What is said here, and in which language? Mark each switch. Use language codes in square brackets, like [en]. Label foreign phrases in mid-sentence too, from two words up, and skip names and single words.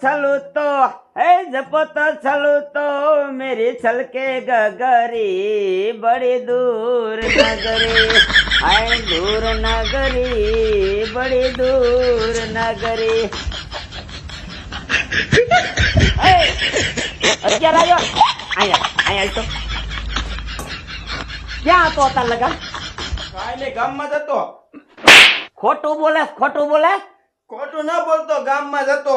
[hi] छलू तो मेरी छलके गगरी बड़ी दूर नगरी हाय दूर नगरी बड़ी दूर नगरी [gu] અત્યારે આવ્યો અહીંયા તો ક્યાં હતો તાર લગા? કાલે ગામમાં જતો. ખોટું બોલે ખોટું ન બોલતો, ગામમાં જતો.